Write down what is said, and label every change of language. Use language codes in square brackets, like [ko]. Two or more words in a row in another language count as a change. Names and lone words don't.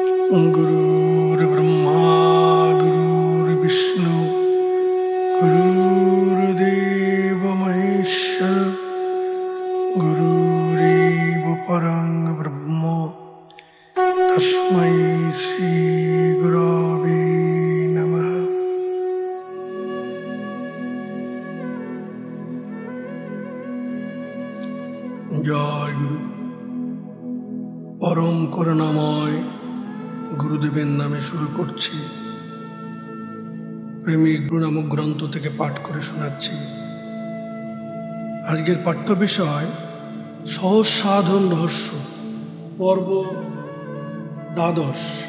[sa] गुरुर्ब्रह्मा गुरुर्विष्णु गुरुर्देव महेश्वर गुरुरेव परं ब्रह्म तस्मै श्री गुरवे नमः। जय गुरु। [bn] परम করুণাময় গুরুদেবের নামে শুরু করছি। প্রেমিক গুরু নামক গ্রন্থ থেকে পাঠ করে শোনাচ্ছি। আজকের পাঠ্য বিষয় সহজ সাধন রহস্য, পর্ব 12।